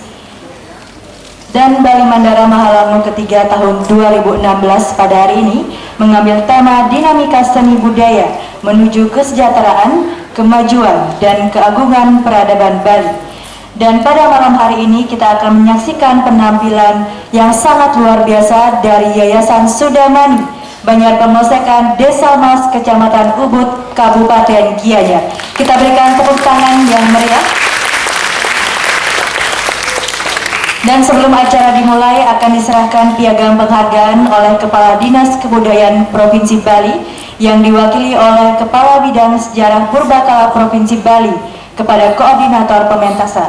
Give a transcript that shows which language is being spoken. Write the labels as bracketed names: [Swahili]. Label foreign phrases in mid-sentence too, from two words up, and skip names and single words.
[Indonesian] Dan Bali Mandara Mahalango ke-3 tahun 2016 pada hari ini mengambil tema dinamika seni budaya menuju kesejahteraan, kemajuan, dan keagungan peradaban Bali. Dan pada malam hari ini kita akan menyaksikan penampilan yang sangat luar biasa dari Yayasan Sudamani, Banjar Pemosekan, Desa Mas, Kecamatan Ubud, Kabupaten Gianyar. Kita berikan tepuk tangan yang meriah. Dan sebelum acara dimulai akan diserahkan piagam penghargaan oleh Kepala Dinas Kebudayaan Provinsi Bali yang diwakili oleh Kepala Bidang Sejarah Purbakala Provinsi Bali kepada Koordinator Pementasan.